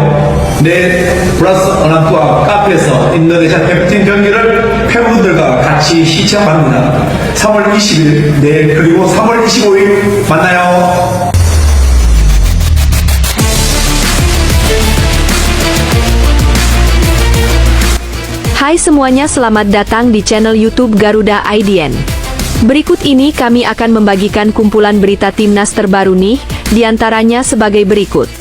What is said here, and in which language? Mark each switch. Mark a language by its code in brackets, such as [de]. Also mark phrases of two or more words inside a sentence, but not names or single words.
[ko] 내 플러스 [id] orang tua [ko] 카페에서 인도네시아 대표팀 경기를 팬분들과 같이 시청합니다. 3월 20일 내일 그리고 3월 25일 만나요. [id] Hai semuanya, selamat datang di channel YouTube Garuda IDN. Berikut ini kami akan membagikan kumpulan berita timnas terbaru nih, diantaranya sebagai berikut.